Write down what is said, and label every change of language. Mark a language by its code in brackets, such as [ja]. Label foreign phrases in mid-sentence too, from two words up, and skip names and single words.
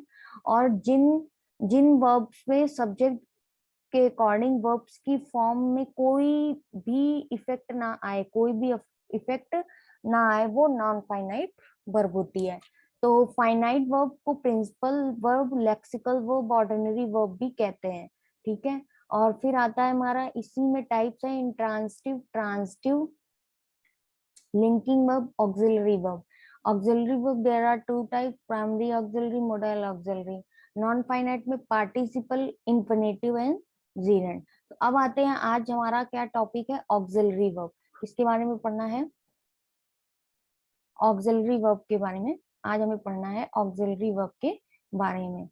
[hi] और जिन जिन वर्ब्स में सब्जेक्ट के अकॉर्डिंग वर्ब्स की फॉर्म में कोई भी इफेक्ट ना आए, कोई भी इफेक्ट ना आए, वो [en] non finite verb [hi] होती है। तो [en] finite verb [hi] को [en] principal verb, lexical verb, ordinary verb [hi] भी कहते हैं। ठीक है। और फिर आता है हमारा, इसी में टाइप्स है [en] intransitive, transitive, linking verb, auxiliary verb. Auxiliary verb, there are two types: primary auxiliary, modal auxiliary. non finite में participle, infinitive and gerund. [hi] तो अब आते हैं, आज हमारा क्या टॉपिक है? [en] auxiliary verb. [hi] किसके बारे में पढ़ना है? [en] auxiliary verb [hi] के बारे में आज हमें पढ़ना है, [en] auxiliary verb [hi] के बारे में।